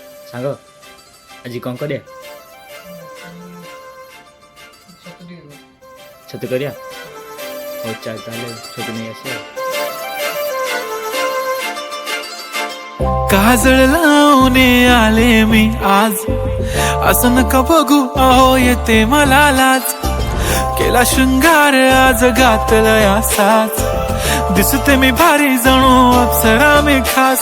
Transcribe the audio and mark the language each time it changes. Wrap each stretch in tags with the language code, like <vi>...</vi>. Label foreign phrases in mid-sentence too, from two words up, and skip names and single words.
<or>ସାଙ୍ଗ ଆଜି କ'ଣ କରିବା? ଛତୁ କରିବା। ହଉ ଚାଲ ତାହେଲେ ଛତୁ ନେଇ ଆସିବା।</or> <mr>काजळ लावणे आले मी आज, असं नका बघू अहो येते मला लाज. केला शृंगार आज घातलाय असाच, दिसते मी भारी जणू अप्सरा मी खास.</mr>